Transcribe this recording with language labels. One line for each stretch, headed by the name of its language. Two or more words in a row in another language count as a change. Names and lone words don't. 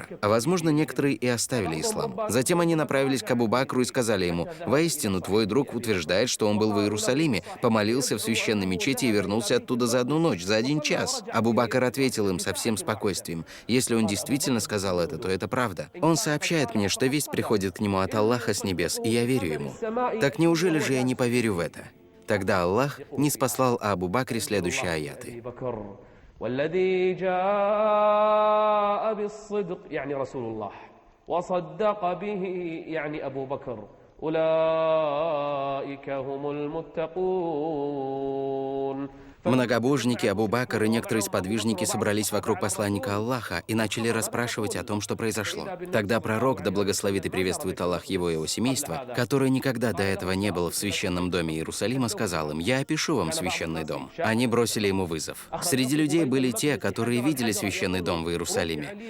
Russian: А возможно, некоторые и оставили ислам. Затем они направились к Абу Бакру и сказали ему: воистину, твой друг утверждает, что он был в Иерусалиме, помолился в священной мечети и вернулся оттуда за 1 ночь, за 1 час. Абу Бакр ответил им со всем спокойствием: если он действительно сказал это, то это правда. Он сообщает мне, что весть приходит к нему от Аллаха с небес, и я верю ему. Так неужели же я не поверю в это? Тогда Аллах ниспослал о Абу Бакре следующие аяты.
Arabic: والذي جاء بالصدق يعني رسول الله وصدق به يعني أبو بكر أولئك هم المتقون.
Russian: Многобожники, Абу Бакр и некоторые сподвижники собрались вокруг посланника Аллаха и начали расспрашивать о том, что произошло. Тогда пророк, да благословит и приветствует Аллах его и его семейство, который никогда до этого не был в священном доме Иерусалима, сказал им: «Я опишу вам священный дом». Они бросили ему вызов. Среди людей были те, которые видели священный дом в Иерусалиме.